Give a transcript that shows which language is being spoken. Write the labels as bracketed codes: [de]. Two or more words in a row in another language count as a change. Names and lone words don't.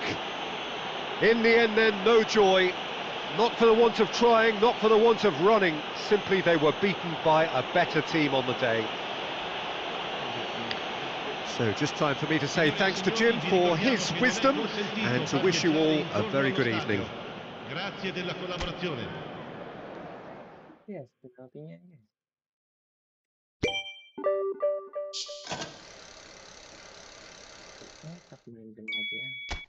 [en] In the end then, no joy. Not for the want of trying, not for the want of running, simply they were beaten by a better team on the day. So just time for me to say thanks to Jim for his wisdom and to wish you all a very good evening. [it] Grazie della collaborazione. [ms] Yes, penaltinya yes. Tak main penalti ya.